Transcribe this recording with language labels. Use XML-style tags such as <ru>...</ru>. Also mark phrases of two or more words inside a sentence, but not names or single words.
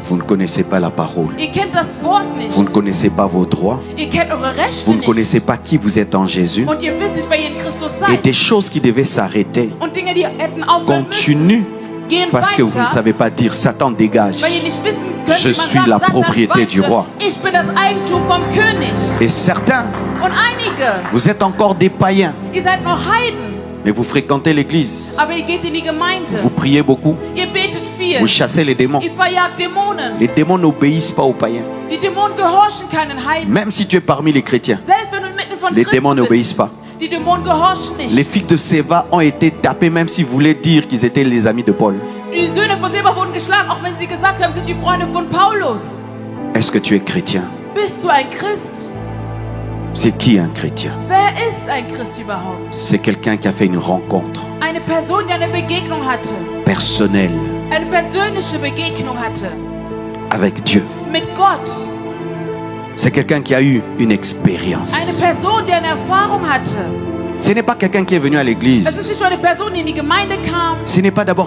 <fr>vous ne connaissez pas la parole,</fr> <de>Ihr kennt das Wort nicht.</de> <fr>vous ne connaissez pas vos droits,</fr> <de>Ihr kennt eure Rechte</de> <fr>vous ne</fr> <de>nicht.</de> <fr>connaissez pas qui vous êtes en Jésus.</fr> <de>Und ihr wisst nicht, wer ihr in Christus</de> <fr>Et</fr> <de>seid.</de> <fr>des choses qui devaient s'arrêter</fr> <de>Und Dinge, die hätten aufhören müssen,</de> <fr>continuent</fr> <de>gehen</de> <fr>parce que vous ne</fr> <de>weiter,</de> <fr>savez pas dire Satan dégage.</fr> <de>weil ihr nicht wissen könnt,</de> <fr>Je</fr> <de>wie man</de> <fr>suis</fr> <de>sagt,</de> <fr>la</fr> <de>Satan,</de> <fr>propriété du</fr> <de>weiche,</de> <fr>roi.</fr> <de>ich bin das Eigentum vom König.</de> <fr>Et certains,</fr> <de>Und einige,</de> <fr>vous êtes encore des païens,</fr> <de>ihr seid noch Heiden,</de> <fr>mais vous fréquentez l'église,</fr> <de>aber ihr geht in die Gemeinde.</de> <fr>vous priez beaucoup,</fr> <de>Ihr betet viel.</de> <fr>vous chassez les démons.</fr> <de>Ihr verjagt Dämonen.</de> <fr>Les démons n'obéissent pas aux païens.</fr> <de>Die Dämonen gehorchen keinen Heiden.</de> <fr>Même si tu es parmi les chrétiens,</fr> <de>Selbst wenn du mitten von</de> <fr>les démons</fr> <de>Christen</de> <fr>n'obéissent</fr> <de>bist,</de> <fr>pas.</fr> <de>Die Dämonen gehorchen</de> <fr>Les</fr> <de>nicht.</de> <fr>filles de Séva ont été tapées même s'ils voulaient dire qu'ils étaient les amis de Paul.</fr> <de>Die Söhne von Seba wurden geschlagen, auch wenn sie gesagt haben, sind die Freunde von Paulus.</de> <fr>Est-ce que tu es chrétien?</fr> <de>Bist du ein Christ?</de> <fr>C'est qui un chrétien?</fr> <de>Wer ist ein Christ überhaupt?</de> <fr>C'est quelqu'un qui a fait une rencontre</fr> <de>Eine Person, die eine Begegnung hatte.</de> <fr>personnelle</fr> <de>Eine persönliche Begegnung hatte.</de> <fr>avec Dieu.</fr> <de>Mit Gott.</de> <fr>C'est quelqu'un qui a eu une expérience.</fr> <de>Eine Person, die eine Erfahrung hatte.</de> <fr>Ce n'est pas quelqu'un qui est venu à</fr> <de>Es ist</de> <fr>l'église.</fr> <de>nicht nur eine Person, die in die Gemeinde kam.</de> <fr>Ce n'est pas d'abord</fr>